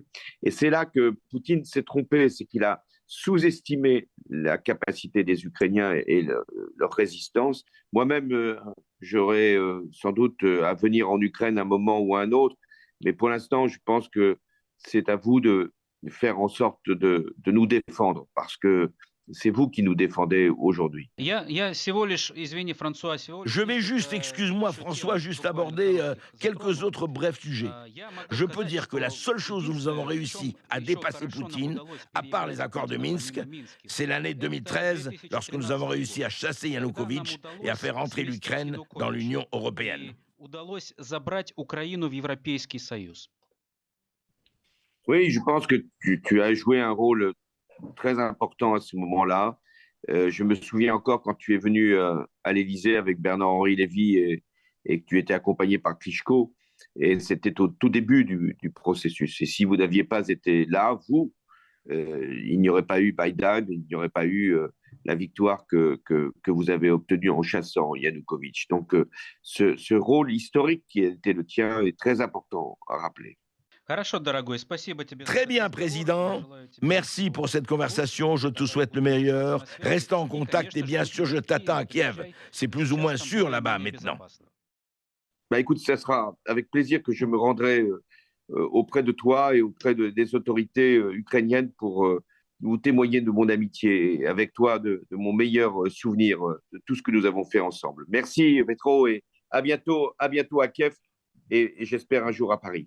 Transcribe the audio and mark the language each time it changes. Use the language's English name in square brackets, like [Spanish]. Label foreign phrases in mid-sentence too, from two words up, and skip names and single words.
[French] Et c'est là que Poutine s'est trompé, c'est qu'il a sous-estimé la capacité des Ukrainiens et leur résistance. Moi-même, j'aurais sans doute à venir en Ukraine un moment ou un autre, mais pour l'instant, je pense que c'est à vous de faire en sorte de nous défendre, parce que c'est vous qui nous défendez aujourd'hui. [Russian] Я всего лишь, извини, Франсуа, всего [French] Je [Russian] лишь [French] vais juste, [Russian] несколько [French] excuse-moi [Russian] еще [French] François, [Russian] тем [French] juste [Russian] буквально [French] aborder [Russian] коротких [French] quelques [Russian] затрону. [French] autres brefs sujets. [Russian] Я могу [French] Je peux [Russian] сказать, [French] dire que la [Russian] что [French] seule chose où nous avons [Russian] единственное, в чем [French] réussi à [Russian] еще [French] dépasser [Russian] хорошо нам [French] Poutine, [Russian] удалось [French] à part [Russian] переиграть [French] les accords de [Russian] Путина [French] Minsk, [Russian] помимо Минских, [French] c'est l'année [Russian] это [French] 2013, lorsque nous avons [Russian] 2013 [French] réussi [Russian] год, [French] à chasser [Russian] когда нам [French] Yanukovych et à [Russian] удалось [French] faire entrer [Russian] сместить [French] l'Ukraine dans [Russian] Януковича [French] l'Union européenne. [Russian] и удалось забрать Украину в Европейский Союз. [French] Oui, je pense que tu as joué un rôle très important à ce moment-là. Je me souviens encore quand tu es venu à l'Élysée avec Bernard-Henri Lévy et que tu étais accompagné par Klitschko. Et c'était au tout début du processus. Et si vous n'aviez pas été là, vous, il n'y aurait pas eu Biden, il n'y aurait pas eu la victoire que vous avez obtenue en chassant Yanukovych. Donc, ce rôle historique qui a été le tien est très important à rappeler. [Russian] Хорошо, дорогой, спасибо тебе за [French] Très [Russian] этот [French] bien, [Russian] разговор. Я [French] Président. [Russian] желаю тебе [French] Merci [Russian] всего [French] pour cette conversation. [Russian] наилучшего. [French] Je te [Russian] Давай [French] souhaite le [Russian] будем держаться [French] meilleur. [Russian] на связи. [French] Restons en [Russian] И, [French] contact et [Russian] конечно же, [French] bien [Russian] будь [French] sûr, [Russian] в [French] je t'attends [Russian] Киеве, [French] à Kiev. [Russian] приезжай. [French] C'est plus ou [Russian] Сейчас [French] moins [Russian] там [French] sûr là-bas [Russian] более-менее [French] maintenant. [Russian] безопасно. [French] Bah, écoute, ça sera avec plaisir que je me rendrai auprès de toi et auprès des autorités ukrainiennes pour vous témoigner de mon amitié et avec toi de mon meilleur souvenir de tout ce que nous avons fait ensemble. Merci, Petro, et à bientôt à Kiev et j'espère un jour à Paris.